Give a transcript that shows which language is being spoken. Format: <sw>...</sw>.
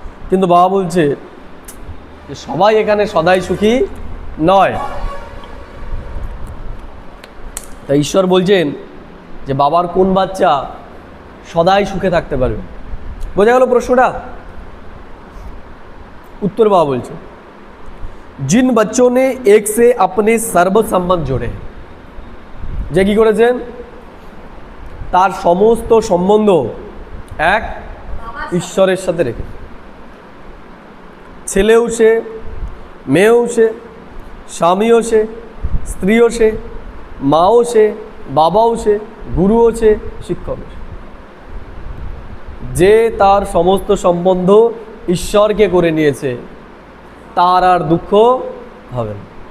<bn>কিন্তু বাবা বলছে যে সবাই এখানে সদাই সুখী নয়। তাই ঈশ্বর বলছেন যে বাবার কোন বাচ্চা সদাই সুখে থাকতে পারবে। বোঝা গেল প্রশ্নটা?</bn> <hi>उत्तर बाबा बोलছে, जिन बच्चों ने एक से अपने सर्व संबंध जोड़े,</hi> <bn>যে কি করেছেন? তার সমস্ত সম্বন্ধ এক ঈশ্বরের সাথে রেখে, ছেলেও সে, মেয়েও সে, স্বামীও সে, স্ত্রীও সে, মাও সে, বাবাও সে, গুরুও সে, শিক্ষকও সে। যে তার সমস্ত সম্বন্ধ ঈশ্বরকে করে নিয়েছে তার আর দুঃখ হবে না।</bn>